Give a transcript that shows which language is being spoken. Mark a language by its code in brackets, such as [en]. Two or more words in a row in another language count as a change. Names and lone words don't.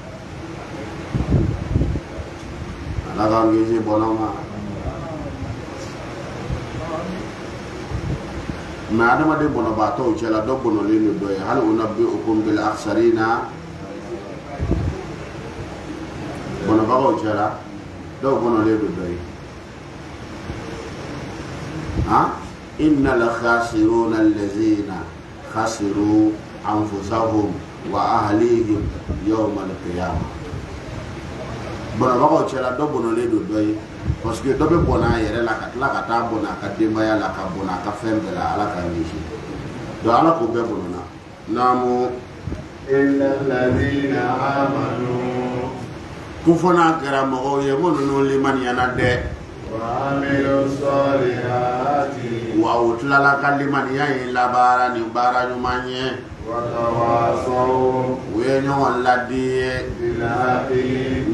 [bm] la ala k'an kisi bɔnna ma mais adamaden bɔnnabaatɔw cɛla dɔ bɔnnɔlen don dɔ ye hali [ar] أنبئكم بالأخسرين [bm] bɔnnabagaw cɛla dɔw bɔnnɔlen don dɔ ye [ar] إن الخاسرين الذين خسروا أنفسهم وأهليهم يوم القيامة [bm] bɔnnabagaw cɛla dɔ bɔnnɔlen don dɔ ye [fr] parce que [bm] dɔ bɛ bɔnna a yɛrɛ la ka tila ka taa bɔnna a ka denbaya la ka bɔnna a ka fɛn bɛɛ la ala k'an kisi donc ala k'o bɛɛ bɔnna naamu [ar] إلا الذين آمنوا [bm] ko fɔ n'a kɛra mɔgɔw ye minnu limaniyana dɛ [ar] وعملوا الصالحات [bm] wa u tilala ka limaniya in labaara ni baara ɲuman ye [ar] وتواصوا [bm] u ye ɲɔgɔn ladi ye [ar] بالحق